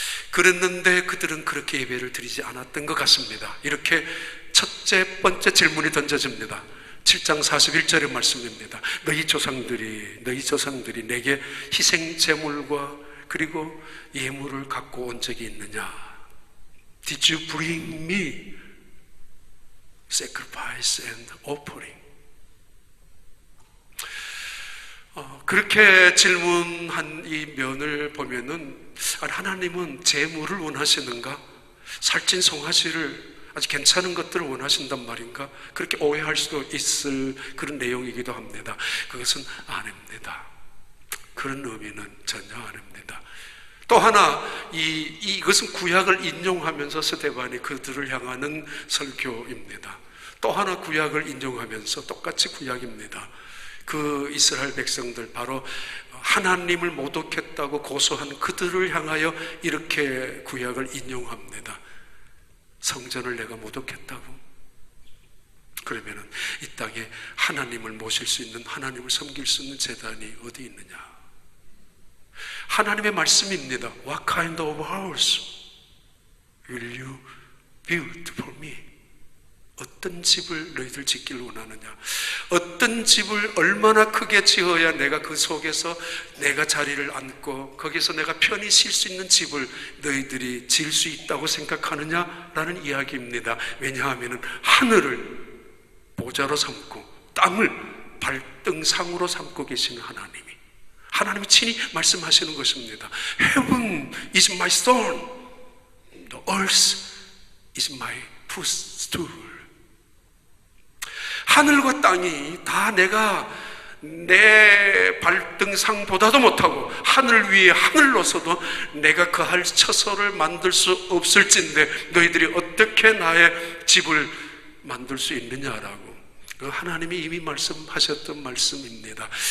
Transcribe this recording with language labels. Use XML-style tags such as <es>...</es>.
<ko>그랬는데 그들은 그렇게 예배를 드리지 않았던 것 같습니다. 이렇게 첫째 번째 질문이 던져집니다. 7장 41절의 말씀입니다. 너희 조상들이 내게 희생 제물과 그리고 예물을 갖고 온 적이 있느냐?</ko> <en>Did you bring me sacrifice and offering?</en> <ko>그렇게 질문한 이 면을 보면은, 하나님은 제물을 원하시는가? 살찐 송아지를, 아주 괜찮은 것들을 원하신단 말인가? 그렇게 오해할 수도 있을 그런 내용이기도 합니다. 그것은 아닙니다. 그런 의미는 전혀 아닙니다. 또 하나, 이것은 구약을 인용하면서 스데반이 그들을 향하는 설교입니다. 또 하나 구약을 인용하면서 똑같이 구약입니다. 그 이스라엘 백성들, 바로 하나님을 모독했다고 고소한 그들을 향하여 이렇게 구약을 인용합니다. 성전을 내가 모독했다고? 그러면은 이 땅에 하나님을 모실 수 있는, 하나님을 섬길 수 있는 제단이 어디 있느냐? 하나님의 말씀입니다.</ko> <en>What kind of house will you build for me?</en> <ko>어떤 집을 너희들 짓기를 원하느냐? 어떤 집을 얼마나 크게 지어야 내가 그 속에서 내가 자리를 앉고 거기서 내가 편히 쉴 수 있는 집을 너희들이 지을 수 있다고 생각하느냐라는 이야기입니다. 왜냐하면 하늘을 보좌로 삼고 땅을 발등상으로 삼고 계시는 하나님이 친히 말씀하시는 것입니다.</ko> <en>Heaven is my throne, the earth is my footstool.</en> <ko>하늘과 땅이 다 내가 내 발등상보다도 못하고 하늘 위에 하늘로서도 내가 거할 처소를 만들 수 없을진데 너희들이 어떻게 나의 집을 만들 수 있느냐라고, 그 하나님이 이미 말씀하셨던 말씀입니다.</ko>